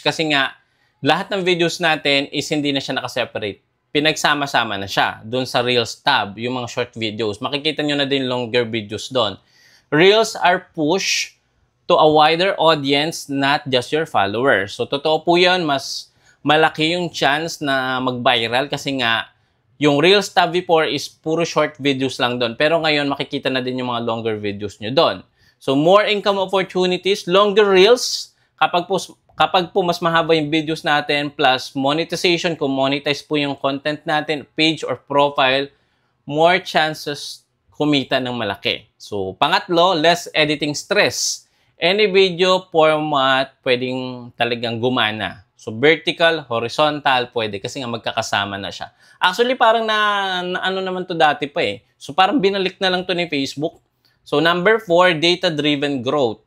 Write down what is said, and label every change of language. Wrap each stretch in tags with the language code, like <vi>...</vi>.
<tl>Kasi nga, lahat ng videos natin is hindi na siya nakaseparate. Pinagsama-sama na siya doon sa Reels tab, yung mga short videos. Makikita nyo na din longer videos doon.</tl> <en>Reels are pushed to a wider audience, not just your followers.</en> <tl>So, totoo po yun. Mas malaki yung chance na mag-viral kasi nga, yung Reels tab before is puro short videos lang doon. Pero ngayon, makikita na din yung mga longer videos nyo doon. So,</tl> <en>more income opportunities, longer reels,</en> <tl>kapag po mas mahaba yung videos natin,</tl> <en>plus monetization,</en> <tl>kung monetize po yung content natin, page or profile,</tl> <en>more chances</en> <tl>kumita ng malaki.</tl> <en>So,</en> <tl>pangatlo,</tl> <en>less editing stress. Any video format</en> <tl>pwedeng talagang gumana. So, vertical, horizontal, pwede kasi nga magkakasama na siya. Actually, parang ano naman to dati pa eh. So, parang binalik na lang to ni Facebook.</tl> <en>So, number 4, data-driven growth.</en>